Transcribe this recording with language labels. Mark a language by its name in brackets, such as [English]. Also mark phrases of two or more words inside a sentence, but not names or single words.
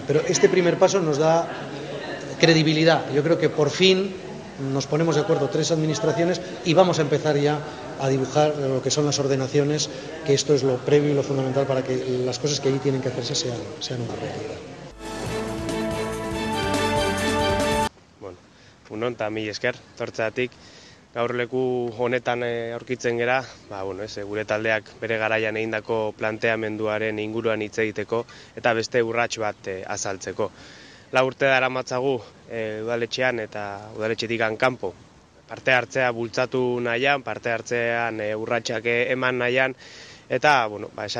[Spanish] Pero este primer paso nos da credibilidad. Yo creo que por fin nos ponemos de acuerdo 3 administraciones y vamos a empezar ya a dibujar lo que son las ordenaciones, que esto es lo previo y lo fundamental para que las cosas que allí tienen que hacerse sean una realidad. [Basque] Bueno, Unon, eta mil esker, tortzeatik. Gaur leku honetan aurkitzen gera, gure taldeak bere garaian egindako planteamenduaren inguruan hitz egiteko eta beste urrats bat azaltzeko. 4 urte daramatzagu udaletxean eta udaletxetik kanpo parte hartzea bultzatu nahian, parte hartzean urratsak eman nahian, eta esan